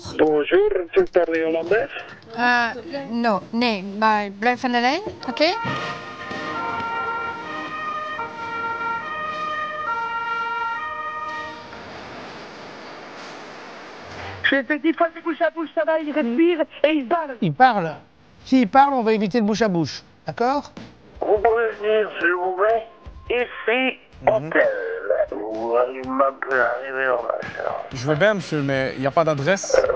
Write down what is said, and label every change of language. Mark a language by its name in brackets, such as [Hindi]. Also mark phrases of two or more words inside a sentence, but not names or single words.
[French] Bonjour, vous parlez hollandais? [Dutch] Nee, maar blijf aan de lijn, oké? [French] Je lui ai fait 10 fois du bouche à bouche, ça va, il respire et il parle. Il parle. S'il parle, on va éviter le bouche à bouche, d'accord? Vous pouvez venir, s'il vous plaît, ici, hôtel. Vous m'appelez arriver dans ma chambre. Je veux bien, monsieur, mais il n'y a pas d'adresse.